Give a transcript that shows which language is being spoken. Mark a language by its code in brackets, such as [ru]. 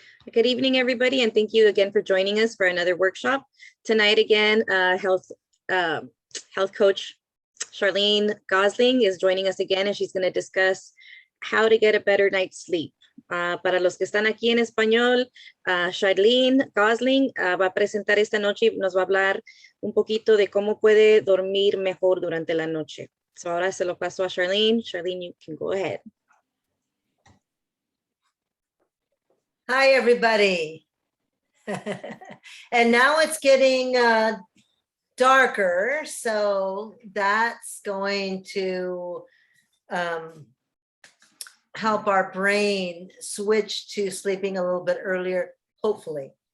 [en] Good evening, everybody, and thank you again for joining us for another workshop. Tonight again, uh, health coach Charlene Gosling is joining us again, and she's going to discuss how to get a better night's sleep. [es] Para los que están aquí en español, Charlene Gosling va a presentar esta noche y nos va a hablar un poquito de cómo puede dormir mejor durante la noche. So ahora se lo paso a Charlene. [en] Charlene, you can go ahead. Hi, everybody. And now it's getting darker, so that's going to help our brain switch to sleeping a little bit earlier, hopefully.